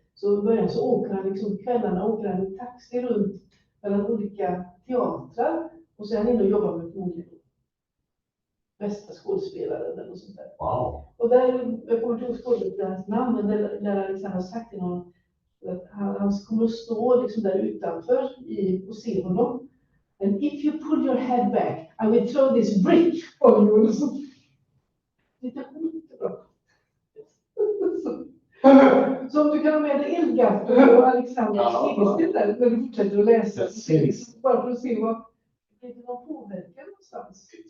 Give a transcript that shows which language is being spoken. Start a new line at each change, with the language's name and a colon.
Swedish: Så i början så åker han liksom kvällarna åker han i taxi runt mellan olika teatrar. Och sen in och jobbar med olika bästa skådespelare eller något sånt där. Wow. Och där, jag kommer inte ihåg skådespelarens namn, men där Alexander har sagt till någon att han kommer att stå liksom där utanför och se honom.
English: And if you pull your head back, I will throw this brick on you.
Swedish: Lite bra. Så om du kan ha med dig Eldgaffel och Alexandra Segerstedt där när du fortsätter att läsa. Bara för att se vad det var påverkan någonstans.